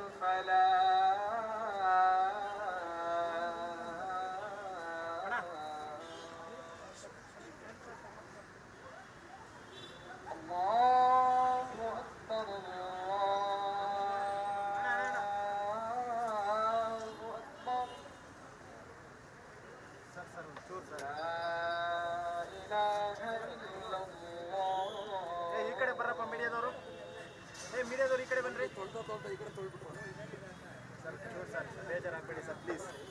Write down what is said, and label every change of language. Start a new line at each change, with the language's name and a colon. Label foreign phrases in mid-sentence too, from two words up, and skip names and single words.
Arabic: الفلاح الله أكبر الله أكبر لا إله إلا الله
Kannada: ಈ ಕಡೆ ಬರ್ರಪ್ಪ ಮೀಡಿಯಾದವರು ಮೀಡಿಯಾದವರು ಈ ಕಡೆ ಬನ್ರಿ ಸರ್ ಬೇಜಾರಾಗಬೇಡಿ
English: sir please